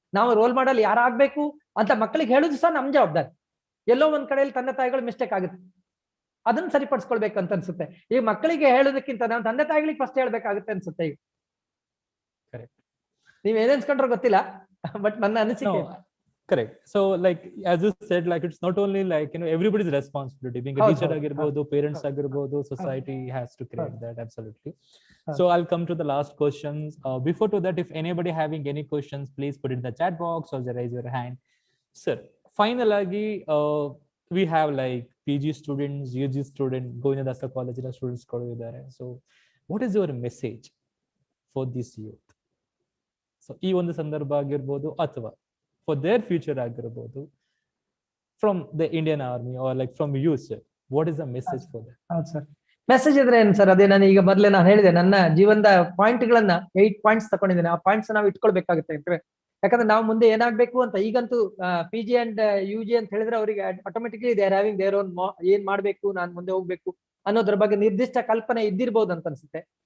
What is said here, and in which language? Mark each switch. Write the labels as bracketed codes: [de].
[kn] ನಾವು role model ಯಾರಾಗ್ಬೇಕು ಅಂತ ಮಕ್ಕಳಿಗೆ ಹೇಳುದು ಸಹ ನಮ್ ಜವಾಬ್ದಾರಿ. ಎಲ್ಲೋ ಒಂದ್ ಕಡೆಯಲ್ಲಿ ತಂದೆ ತಾಯಿಗಳು ಮಿಸ್ಟೇಕ್ ಆಗುತ್ತೆ, ಅದನ್ನ ಸರಿಪಡಿಸ್ಕೊಳ್ಬೇಕಂತ ಅನ್ಸುತ್ತೆ. ಈಗ ಮಕ್ಕಳಿಗೆ ಹೇಳೋದಕ್ಕಿಂತ ನಾವು ತಂದೆ ತಾಯಿಗಳಿಗೆ ಫಸ್ಟ್ ಹೇಳ್ಬೇಕಾಗುತ್ತೆ ಅನ್ಸುತ್ತೆ. ಈಗ ನೀವ್ ಏನೇನ್ಸ್ಕೊಂಡ್ರೆ ಗೊತ್ತಿಲ್ಲ, ಬಟ್ ನನ್ನ ಅನಿಸಿಕೆ. [en] Correct. So like as you said, like it's not only like everybody's responsibility. Being a teacher [kn] agirbodu, [en] parents agirbodu, society has to create that. Absolutely. So I'll come to the last questions. Before to that, if anybody having any questions, please put it in the chat box or raise your hand. Sir, finally, we have like PG students, UG students, Govinda Dasa College students there. So what is your message for this youth? So ee [kn] ಒಂದು ಸಂದರ್ಭ ಆಗಿರಬಹುದು ಅಥವಾ [en] for their future [kn] ಆಗಿರಬಹುದು, [en] from the Indian Army or like from you sir, what is the message for them? [kn] ಹೌದು sir, message ಇದ್ರೆ ಏನು sir, ಅದೇ ನಾನು ಈಗ ಮೊದಲೇ ನಾನು ಹೇಳಿದೆ, ನನ್ನ ಜೀವನದ ಪಾಯಿಂಟ್ ಗಳನ್ನ 8 ಪಾಯಿಂಟ್ಸ್ ತಗೊಂಡಿದ್ದೇನೆ. ಆ ಪಾಯಿಂಟ್ಸ್ ನಾವು ಇಟ್ಕೊಳ್ಬೇಕಾಗುತ್ತೆ. ಯಾಕಂದ್ರೆ ನಾವು ಮುಂದೆ ಏನಾಗ್ಬೇಕು ಅಂತ, ಈಗಂತೂ PG ಅಂಡ್ UG ಅಂತ ಹೇಳಿದ್ರೆ ಅವರಿಗೆ automatically [en] they are having their own [kn] ಏನ್ ಮಾಡ್ಬೇಕು, ನಾನು ಮುಂದೆ ಹೋಗ್ಬೇಕು ಅನ್ನೋದ್ರ ಬಗ್ಗೆ ನಿರ್ದಿಷ್ಟ ಕಲ್ಪನೆ ಇದ್ದಿರ್ಬೋದು ಅಂತ ಅನ್ಸುತ್ತೆ.